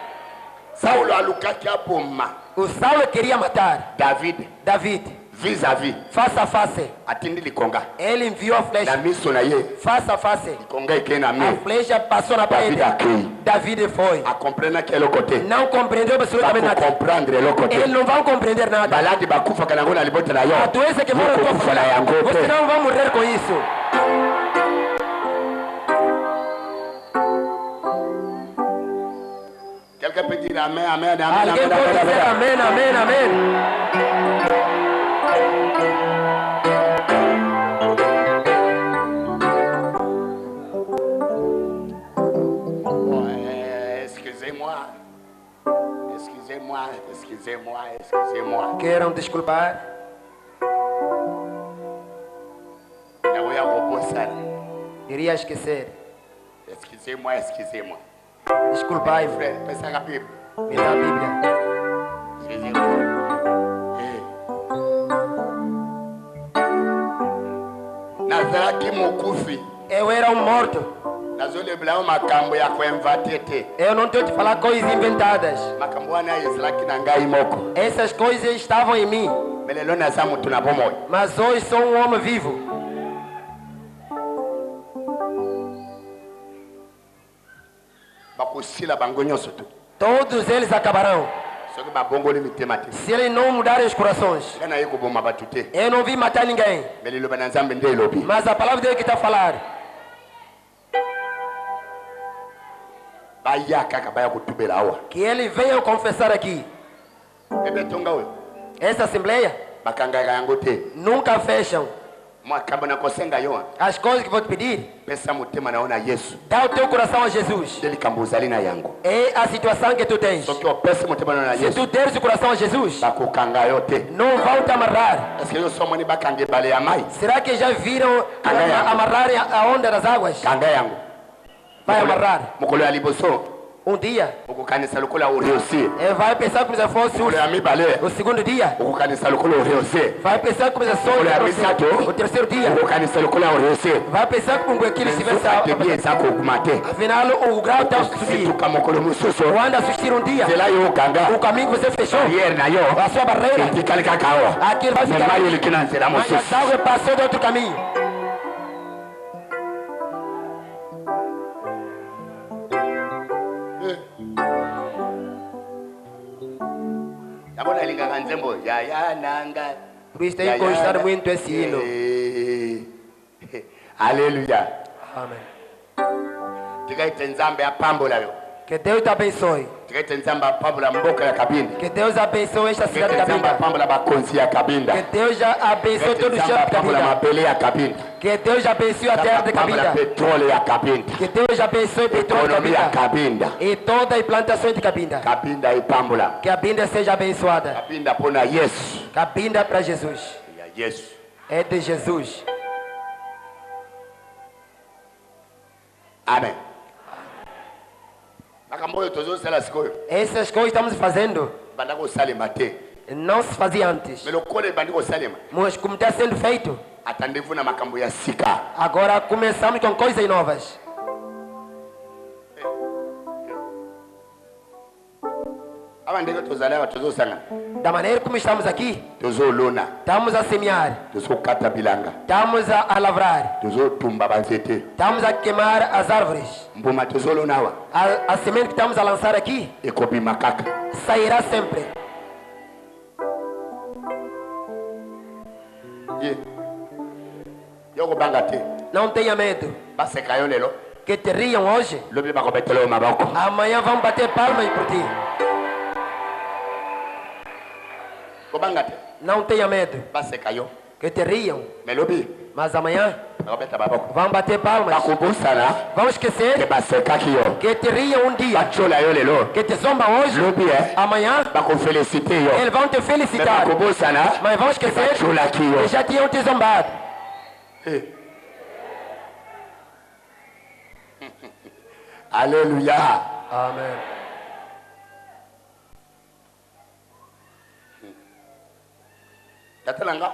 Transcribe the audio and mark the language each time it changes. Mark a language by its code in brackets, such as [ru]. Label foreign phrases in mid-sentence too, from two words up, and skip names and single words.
[pt] O Saulo queria matar David vis-à-vis, face a face. Ele enviou a flecha face a face. A flecha passou na parede. David foi. Não compreendeu absolutamente nada. Eles não vão compreender nada. A doença que mora na tua família, você não vai morrer com isso. [fr] Quelqu'un peut dire amen, amen, amen, [pt] Alguém amen, pode amen, dizer amen. amém, amém, amém. [fr] Excusez-moi. [pt] Queiram desculpar. Iria esquecer. [fr] Excusez-moi. [pt] Desculpai-me. Pensa na Bíblia. Me dá a Bíblia. Eu era um morto. Eu não tenho que falar coisas inventadas. Essas coisas estavam em mim. Mas hoje sou um homem vivo. Todos eles acabarão. [ln] soki babongoli mitema te [pt] Se eles não mudarem os corações, [ln] nga naye koboma bato te [pt] eu não vi matar ninguém. [ln] me liloba na nzambe nde elobi [pt] Mas a palavra dele que está a falar, [ln] baya kaka baya kotubela awa [pt] que ele venha confessar aqui. [ln] ebe tonga oyo [pt] Essa assembleia [ln] bakangaka yango te [pt] nunca fecham. [ln] makambo na kosenga yo [pt] As coisas que vou te pedir, [ln] pesa motema na yo na yesu [pt] dá o teu coração a Jesus. [ln] nde likambo ozali na yango [pt] É a situação que tu tens. [ln] soki opesi motema na yo na [pt] Se [ln] yesu [pt] tu deres o coração a Jesus, [ln] bakokanga yo te [pt] não vão te amarrar. [ln] eske yo so omoni bakanga ebale ya mai [pt] Será que já viram amarrar a onda das águas? [ln] kanga yango [pt] Vai amarrar. [ln] mokolo ya liboso [pt] Um dia, [ln] okokanisa lokola oreusir [pt] vai pensar como se fosse [ln] mokolo ya mibale [pt] o segundo dia. [ln] okokanisa lokola oreusir [pt] Vai pensar como se [ln] mokolo ya [pt] fosse [ln] misato [pt] o terceiro dia. [ln] okokanisa lokola oreusir [pt] Vai pensar como aquilo estivesse [ln] sokatebi eza kokuma te [pt] Afinal, o grau está a subir. [ln] situka mokolo mosusu [pt] Quando assistir um dia, [ln] nzela yo okanga [pt] o caminho que você fechou, [ln] barriere na yo [pt] a sua barreira, [ln] etikali kaka awa [pt] aquilo vai me ficar. [ln] mai eleki na nzela [pt] Mas [ln] mosusu [pt] a água passou de outro caminho. [ln] yabona elingaka nzembo yaya nanga [pt] Por isso tem que gostar muito esse hino. Aleluya. Amém. [ln] Tikaite nzambe apambola yo [pt] Que Deus te abençoe. [ln] tikaite nzambe apambola mboka ya kabinda [pt] Que Deus abençoe esta cidade de [ln] tikaite nzambe [pt] Cabinda. [ln] apambola bakonzi ya kabinda [pt] Que Deus já abençoe [ln] tikaite [pt] todo o [ln] nzambe [pt] chão de [ln] apambola [pt] Cabinda. [ln] mabele ya kabinda [pt] Que Deus já abençoe a terra de [ln] apambola [pt] Cabinda. [ln] petrole ya kabinda [pt] Que Deus já abençoe o petróleo de [ln] ekonomi ya [pt] Cabinda. kabinda E toda a implantação de Cabinda. [ln] kabinda ipambola [pt] Que a Cabinda seja abençoada. [ln] kabinda mpona yesu [pt] Cabinda para Jesus. [ln] ya yesu [pt] É de Jesus. [ln] amen makambo oyo tozosala sikoyo [pt] Essas coisas estamos fazendo [ln] banda kosalema te [pt] não se fazia antes. [ln] me lokola ebandi kosalema [pt] Mas como está sendo feito, [ln] atandevu na makambo ya sika [pt] agora começamos com coisas novas. [ln] awa ndenge tozali awa tozosangana [pt] Da maneira como estamos aqui, [ln] tozolona [pt] estamos a semear, [ln] tozokata bilanga [pt] estamos a lavrar, [ln] tozotumba banzete [pt] estamos a queimar as árvores. [ln] mbuma tozolona awa [pt] A semente que estamos a lançar aqui [ln] ekobima kaka [pt] sairá sempre. [ln] ye yo kobanga te [pt] Não tenha medo. [ln] baseka yo lelo [pt] Que te riam hoje, [ln] lobi bakobetela yo maboko [pt] amanhã vão bater palmas por ti. [ln] kobanga te [pt] Não tenha medo. [ln] baseka yo [pt] Que te riam, [ln] me lobi [pt] mas amanhã [ln] bakobeta baboko [pt] vão bater palmas. [ln] bakobosana [pt] Vão ke esquecer [ln] basekaki yo [pt] que te riam um dia, [ln] batyola yo lelo [pt] que te zombam hoje, [ln] lobi [pt] amanhã [ln] bakofelicite yo [pt] eles vão te me felicitar. [ln] bakobosana [pt] Mas vão esquecer [ln] batyolaki [pt] que yo já tinham te zombado. aleluya Amém. [ln] tata nanga